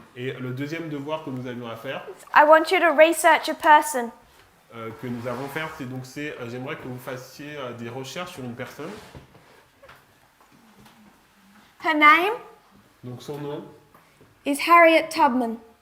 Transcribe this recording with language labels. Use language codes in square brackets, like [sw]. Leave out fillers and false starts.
[fr] Et le deuxième devoir que nous avions à faire, [en] I want you to research a person. [fr] que nous avons à faire, c'est j'aimerais que vous fassiez des recherches sur une personne. [en] Her name [fr] Donc son nom, [en] is Harriet Tubman.